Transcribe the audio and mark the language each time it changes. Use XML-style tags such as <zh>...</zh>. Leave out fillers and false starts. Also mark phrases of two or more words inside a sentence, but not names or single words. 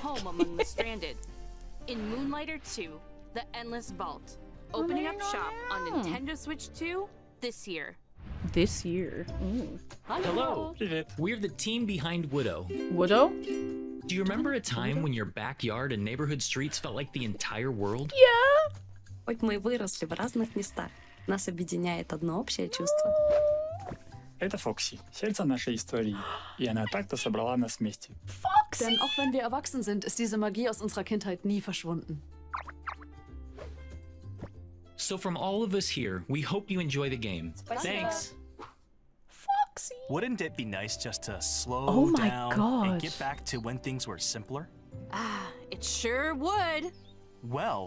<en>home among the stranded. In Moonlighter 2, The Endless Vault, opening up shop on Nintendo Switch 2 this year. This year. Hello. We're the team behind Widow. Widow? Do you remember a time when your backyard and neighborhood streets felt like the entire world? Yeah.</en> <ru>Хоть мы и выросли в разных местах, нас объединяет одно общее чувство. Это Фокси, сердце нашей истории. И она так-то собрала нас вместе. Foxy.</ru> <de>Denn auch wenn wir erwachsen sind, ist diese Magie aus unserer Kindheit nie verschwunden.</de> <en>So from all of us here, we hope you enjoy the game. Thanks. Foxy. Wouldn't it be nice just to slow Oh my down God. and get back to when things were simpler? It sure would. Well,</en>